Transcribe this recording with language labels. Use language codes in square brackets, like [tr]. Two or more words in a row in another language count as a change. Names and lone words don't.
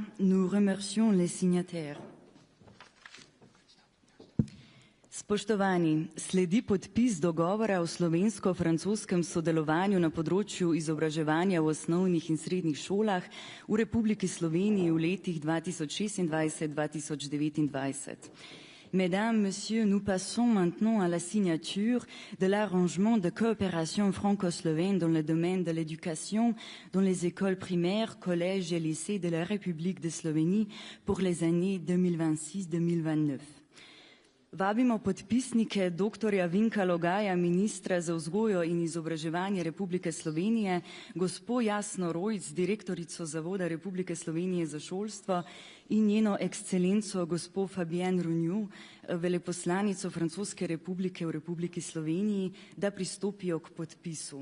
[fr] Nous remercions les signataires. [sl] Spoštovani, sledi podpis dogovora o slovensko-francoskem sodelovanju na področju izobraževanja v osnovnih in srednjih šolah v Republiki Sloveniji v letih 2026-2029. [fr] Mesdames, Messieurs, nous passons maintenant à la signature de l'arrangement de coopération franco-slovène dans le domaine de l'éducation dans les écoles primaires, collèges et lycées de la République de Slovénie pour les années 2026-2029. [sl] Vabimo podpisnike dr. Vinka Logaja, ministra za vzgojo in izobraževanje Republike Slovenije, gospo Jasno Rojc, direktorico Zavoda Republike Slovenije za šolstvo in njeno ekscelenco gospo Fabienne Runjo, veleposlanico Francoske republike v Republiki Sloveniji, da pristopijo k podpisu.